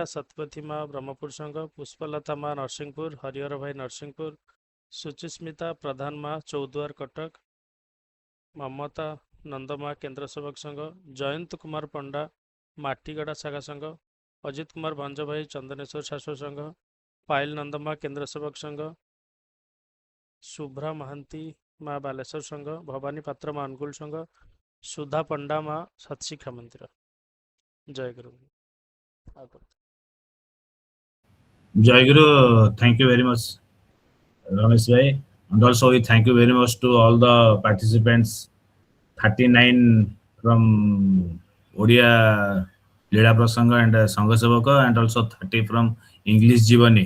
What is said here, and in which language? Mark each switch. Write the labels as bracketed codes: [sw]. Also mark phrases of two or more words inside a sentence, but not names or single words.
[hi] सतपथी माँ ब्रह्मपुर संघ, पुष्पलता माँ नरसिंहपुर, हरिहर भाई नरसिंहपुर, सुचिस्मिता प्रधान माँ चौद्वार कटक, ममता नंदमा केंद्र सेवक संघ, जयंत कुमार पंडा माटीगड़ा शाखा संघ, अजित कुमार भंज भाई चंदनेश्वर शाश्वत संघ, पायल नंदमा केंद्र सेवक संघ, शुभ्रा महांती माँ बालेश्वर संघ, भवानी पात्र माँ अनुकूल संघ, सुधा पंडा माँ सतशिखा मंदिर. जय गुरु. [en] Jayaguru, thank you very much, Ramesh bhai, and also we thank you very much to all the participants, 39 from Odia Leela Prasanga and Sangha Sevaka, and also 30 from English Jivani.